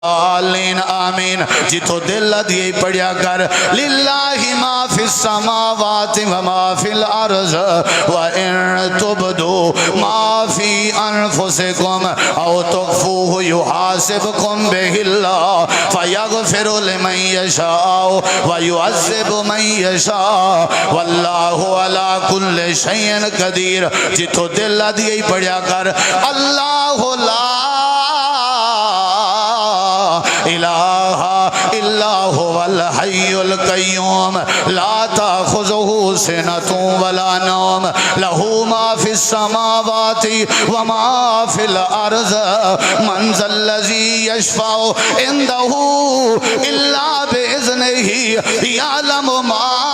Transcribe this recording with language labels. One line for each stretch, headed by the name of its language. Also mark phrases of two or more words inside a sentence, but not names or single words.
Arabic: آلین آمین
Punjabi: جتو دل دیئے پڑھیا کر
Arabic: للہ ما فی السماوات وما فی الارض وَإِن تُبْدُوا مَا فِي أَنفُسِكُمْ أَوْ تُخْفُوهُ يُحَاسِبْكُمْ بِهِ اللَّهُ فَيَغْفِرُ لِمَن يَشَاءُ وَيُعَذِّبُ مَن يَشَاءُ وَاللَّهُ عَلَى كُلِّ شَيْءٍ قَدِيرٌ
Punjabi: جتو دل دیئے پڑھیا کر
Arabic: اللہ لا الہ الا هو الحی القیوم لا تأخذه سنة ولا نوم له ما في السماوات وما في الأرض من ذا الذي يشفع عنده إلا بإذنه يعلم ما